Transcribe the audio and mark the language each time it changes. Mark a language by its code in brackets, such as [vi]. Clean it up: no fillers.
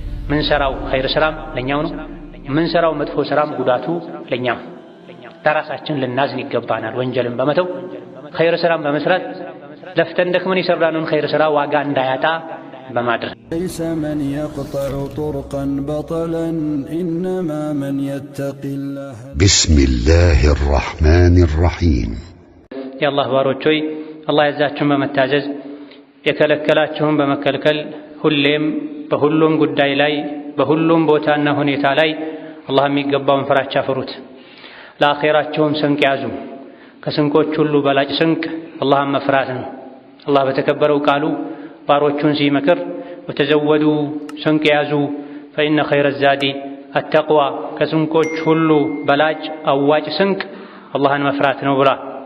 [am] ምን ሰራው ኸይር ስራም ለኛው ነው፣ ምን ሰራው መጥፎ ስራም ጉዳቱ ለኛው። ለራሳችን ልናዝን ይገባናል። ወንጀልን በመተው ኸይር ስራን በመስራት ለፍተን ደክመን የሰራነውን ኸይር ስራ ዋጋ እንዳያጣ በማድረግ [ar] ليس من يقطع طرقا بطلا إنما من يتقي الله بسم الله الرحمن الرحيم يا الله [am] ባሮች አላህ ያዛችሁን በመታዘዝ የከለከላችሁን በመከልከል ሁሌም በሁሉም ጉዳይ ላይ በሁሉም ቦታና ሁኔታ ላይ አላህ የሚገባውን ፍራቻ ፍሩት። ለአኺራችሁም ስንቅ ያዙ። ከስንቆች ሁሉ በላጭ ስንቅ አላህን መፍራት ነው። አላህ በተከበረው ቃሉ ባሮቹን ሲመክር [ar] ወተዘወዱ [am] ስንቅ ያዙ [ar] ፈኢነ ኸይረ ዛዲ አተቅዋ [am] ከስንቆች ሁሉ በላጭ አዋጭ ስንቅ አላህን መፍራት ነው ብሏል።